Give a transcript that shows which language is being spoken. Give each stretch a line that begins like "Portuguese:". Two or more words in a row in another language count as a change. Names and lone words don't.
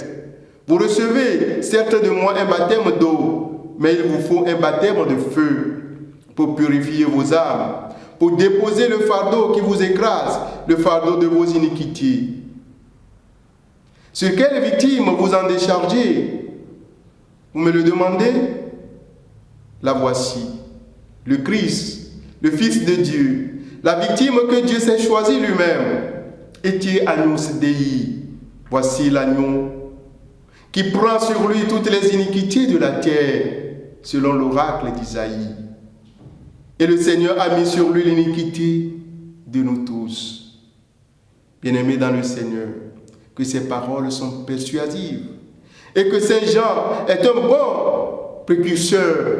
French: Vous recevez certes de moi un baptême d'eau, mais il vous faut un baptême de feu pour purifier vos âmes, pour déposer le fardeau qui vous écrase, le fardeau de vos iniquités. Sur quelle victime vous en déchargez? Vous me le demandez? La voici, le Christ, le Fils de Dieu, la victime que Dieu s'est choisie lui-même.
Latin: Etiez agnus Dei,
French: voici l'agneau qui prend sur lui toutes les iniquités de la terre, selon l'oracle d'Isaïe. Et le Seigneur a mis sur lui l'iniquité de nous tous. Bien-aimés dans le Seigneur, que ces paroles sont persuasives et que Saint Jean est un bon précurseur.